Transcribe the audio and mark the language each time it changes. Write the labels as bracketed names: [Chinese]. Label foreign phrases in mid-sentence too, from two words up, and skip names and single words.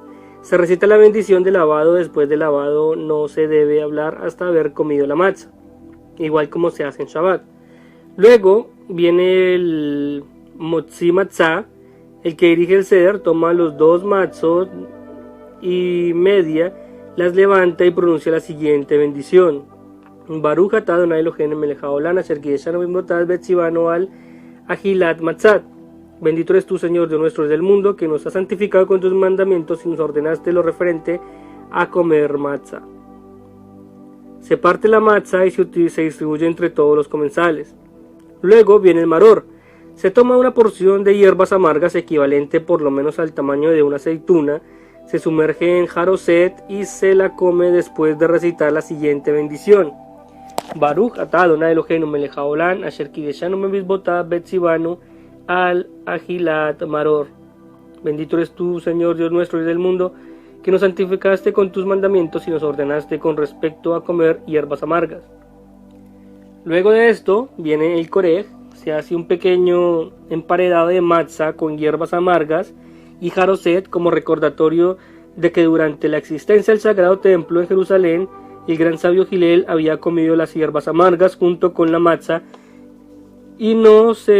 [Spanish] Se recita la bendición de lavado. Después del lavado no se debe hablar hasta haber comido la matzah, igual como se hace en Shabbat. Luego viene el Motzi Matzah, el que dirige el Seder toma los 2 matzot y media, las levanta y pronuncia la siguiente bendición. [Hebrew] ברוך אתה אדני אלוהינו מלך העולם אשר קדשנו במצוותיו וצוונו על אכילת מצה. [Spanish] Bendito eres tú, Señor, Dios nuestro del mundo, que nos has santificado con tus mandamientos y nos ordenaste lo referente a comer matzah. Se parte la matzah y se distribuye entre todos los comensales. Luego viene el maror. Se toma una porción de hierbas amargas equivalente por lo menos al tamaño de una aceituna, se sumerge en jaroset y se la come después de recitar la siguiente bendición. [Hebrew] ברוך אתה אדני אלוהינו מלך העולם אשר קדשנו במצוותיו וצוונו על אכילת מרור. [Spanish] Bendito eres tú, Señor, Dios nuestro y del mundo, que nos santificaste con tus mandamientos y nos ordenaste con respecto a comer hierbas amargas. Luego de esto viene el Korej, se hace un pequeño emparedado de matzah con hierbas amargas y jaroset como recordatorio de que durante la existencia del Sagrado Templo en Jerusalén, el gran sabio Hillel había comido las hierbas amargas junto con la matzah y no